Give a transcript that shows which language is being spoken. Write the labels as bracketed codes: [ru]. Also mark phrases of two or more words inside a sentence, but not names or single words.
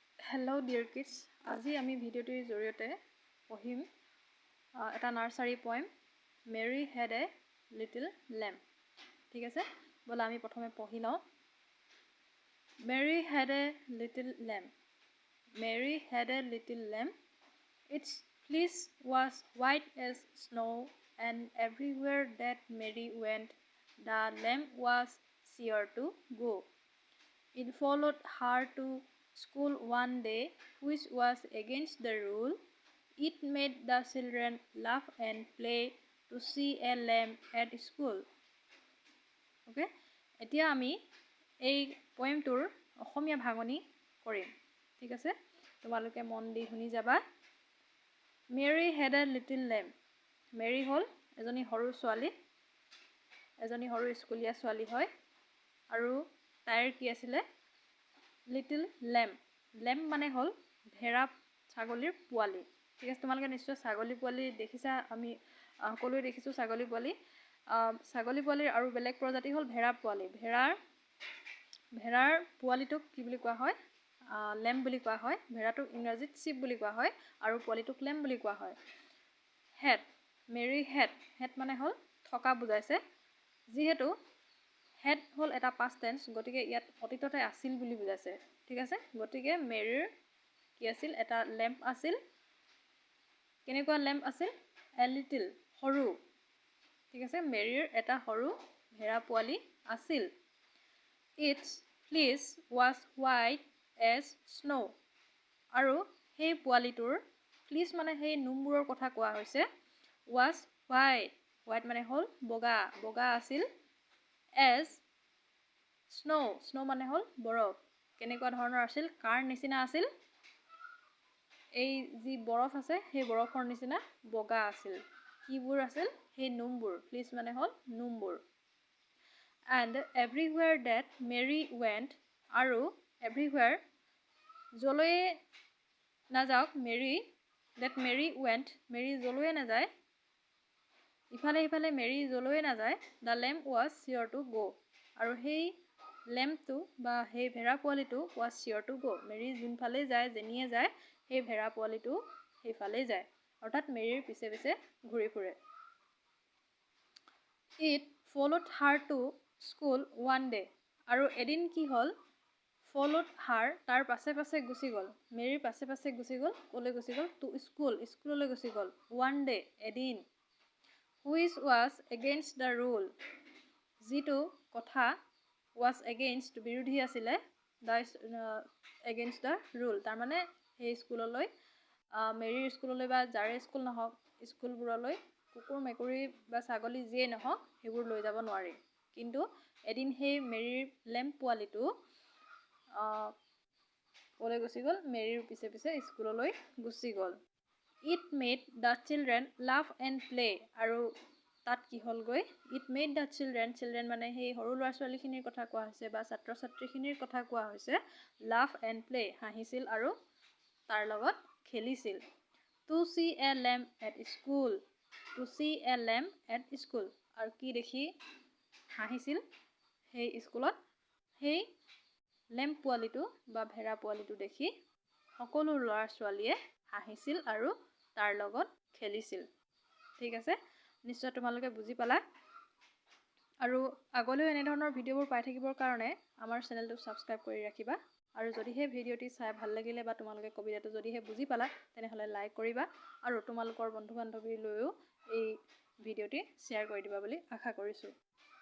[en] Hello dear kids. [as] আজি আমি ভিডিওটিৰ জৰিয়তে পঢ়িম এটা [en] nursery poem Mary had a little lamb. [as] ঠিক আছে বলা আমি প্ৰথমে পঢ়ি লওঁ [en] Mary had a little lamb. Mary had a little lamb. Its fleece was white as snow, and everywhere that Mary went, the lamb was sure to go. It followed her to school one day, which was against the rule. It made the children laugh and play to see a lamb at school. [as] Okay? এতিয়া আমি এই poemটোৰ অসমীয়া ভাঙনি কৰিম ঠিক আছে তোমালোকে মন দি শুনি যাবা [en] Mary had a little lamb. [as] Mary হল এজনী সৰু ছোৱালী এজনী সৰু স্কুলীয়া ছোৱালী হয় আৰু তাইৰ কি আছিল [en] Little lamb. [as] Lamb মানে হল ভেড়া ছাগলীৰ পোৱালি ঠিক আছে তোমালোকে নিশ্চয় ছাগলী পোৱালি দেখিছা আমি সকলোৱে দেখিছো ছাগলী পোৱালিৰ আৰু বেলেগ প্ৰজাতি হল ভেড়া পোৱালি ভেড়াৰ পোৱালিটোক কি বুলি কোৱা হয় lamb বুলি কোৱা হয় ভেড়াটোক ইংৰাজীত sheep বুলি কোৱা হয় আৰু পোৱালিটোক lamb বুলি কোৱা হয় [en] had Mary [as] had মানে হল থকা বুজাইছে যিহেতু had হল এটা [en] past tense [as] গতিকে ইয়াত অতীততে আছিল বুলি বুজাইছে ঠিক আছে গতিকে মেৰিৰ কি আছিল এটা lamp আছিল কেনেকুৱা lamp আছিল [en] a little [as] সৰু ঠিক আছে মেৰিৰ এটা সৰু ভেড়া পোৱালি আছিল [en] its fleece was white as snow [as] আৰু সেই পোৱালিটোৰ fleece মানে সেই নোমবোৰৰ কথা কোৱা হৈছে [en] was white [as] মানে হল বগা আছিল as snow মানে হল বৰফ কেনেকুৱা ধৰণৰ আছিল কাৰ নিচিনা আছিল এই যি বৰফ আছে সেই বৰফৰ নিচিনা বগা আছিল কিবোৰ আছিল সেই নোমবোৰ fleece মানে হল নোমবোৰ [en] and everywhere that Mary went [as] আৰু everywhere জলৈ নাযাওক Mary জলৈ নাযায় ইফালে Mary জলৈ নাযায় [en] the lamb was sure to go [as] আৰু সেই লেম্পটো বা সেই ভেড়া পোৱালিটো [en] was sure to go [as] মেৰী যোনফালে যায় যেনিয়ে যায় সেই ভেড়া পোৱালিটো সেইফালে যায় অৰ্থাৎ মেৰীৰ পিছে পিছে ঘূৰি ফুৰে [en] It followed her to school one day [as] আৰু এদিন কি হল [en] followed her [as] তাৰ পাছে গুচি গল মেৰীৰ পাছে গুচি গল কলৈ গুচি গল to স্কুললৈ গুচি গল [en] one day [as] এদিন [en] which was against the rule [as] যিটো কথা [en] was against [as] বিৰোধী আছিলে [en] against the rule [as] তাৰ মানে সেই স্কুললৈ মেৰীৰ স্কুললৈ বা যাৰে স্কুল নহওক স্কুলবোৰলৈ কুকুৰ মেকুৰী বা ছাগলী যিয়ে নহওক সেইবোৰ লৈ যাব নোৱাৰি কিন্তু এদিন সেই মেৰীৰ লেম্প পোৱালিটো কলৈ গুচি গল মেৰীৰ পিছে স্কুললৈ গুচি গল [en] It made the children laugh and play [as] আৰু তাত কি হলগৈ [en] It made the children [as] মানে সেই সৰু ল'ৰা ছোৱালীখিনিৰ কথা কোৱা হৈছে বা ছাত্ৰ ছাত্ৰীখিনিৰ কথা কোৱা হৈছে [en] laugh and play [as] হাঁহিছিল আৰু তাৰ লগত খেলিছিল [en] To see a lamb at school [as] আৰু কি দেখি হাঁহিছিল সেই স্কুলত সেই লেম্প পোৱালিটো বা ভেড়া পোৱালিটো দেখি সকলো ল'ৰা ছোৱালীয়ে হাঁহিছিল আৰু তাৰ লগত খেলিছিল ঠিক আছে নিশ্চয় তোমালোকে বুজি পালা আৰু আগলৈও এনে ধৰণৰ ভিডিঅ'বোৰ পাই থাকিবৰ কাৰণে আমাৰ চেনেলটো সাবস্ক্ৰাইব কৰি ৰাখিবা আৰু যদিহে ভিডিঅ'টি চাই ভাল লাগিলে বা তোমালোকে কবিতাটো যদিহে বুজি পালা তেনেহলে লাইক কৰিবা আৰু তোমালোকৰ বন্ধু বান্ধৱীলৈও এই ভিডিঅ'টি শ্বেয়াৰ কৰি দিবা বুলি আশা কৰিছো